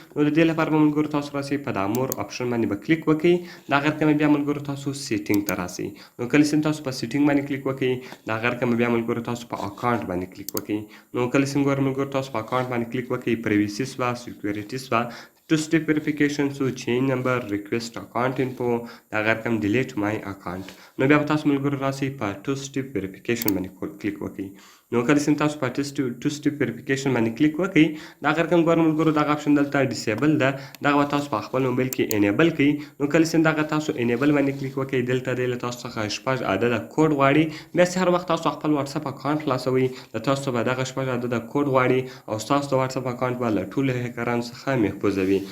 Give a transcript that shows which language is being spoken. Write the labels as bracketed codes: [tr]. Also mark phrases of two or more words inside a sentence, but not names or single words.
[ps] نو د دې لپاره به ملګرو تاسو راسئ په دا [en] more option [ps] باندې به کلیک وکړئ. د هغه رقم بیا ملګرو تاسو سیټینګ ته راسئ. نو کله چې تاسو په سیټینګ باندې کلیک وکړئ د هغه رقم بیا ملګرو تاسو په اکاونټ باندې کلیک وکړئ. نو کله چې ګورم ملګرو تاسو په اکاونټ باندې کلیک وکړئ پریویسی سوا سکیورټي سوا [en] two step verification [ps] سو [en] change number request account info [ps] د هغه رقم [en] delete my account. [ps] نو بیا به تاسو ملګرو راسئ په [en] two step verification [ps] باندې کلیک وکړئ. نو کله چې تاسو په [en] two step verification [ps] باندې کلیک وکړئ د هغه رقم ګورم ملګرو دغه اپشن دلته ډیسیبل ده، دغه به تاسو په خپل موبایل کې انیبل کړئ. نو کله چې دغه تاسو انیبل باندې کلیک وکړئ دلته دی له تاسو څخه شپږ عدده کوډ غواړي. بیا چې هر وخت تاسو خپل [en] WhatsApp account [ps] خلاصوئ له تاسو به دغه شپږ عدده کوډ غواړي او ستاسو د [en] WhatsApp account [ps] به له ټولو هیکرانو څخه محفوظه وي.